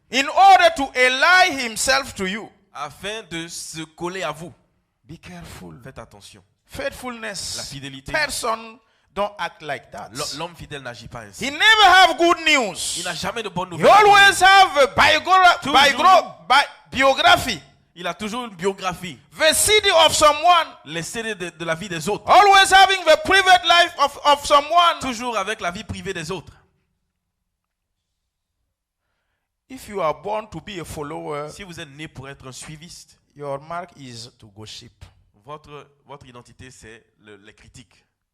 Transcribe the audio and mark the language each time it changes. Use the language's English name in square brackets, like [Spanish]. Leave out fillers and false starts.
[English] in order to ally himself to you. [French] afin de se coller à vous. [English] Be careful. [French] Faites attention. [English] Faithfulness. [French] La fidélité. [English] Person don't act like that. [French] L'homme fidèle n'agit pas ainsi. [English] He never have good news. [French] Il n'a jamais de bonnes [English] He [French] nouvelles. [English] always have a [French] Toujours. [English] biography. [French] Il a toujours une biographie. [English] The CD of someone. [French] Les CD de la vie des autres. [English] Always having the private life of someone. [French] Toujours avec la vie privée des autres. [English] If you are born to be a follower, [French] Si vous êtes né pour être un suiviste, [English] your mark is to gossip. [French] votre identité, c'est les critiques.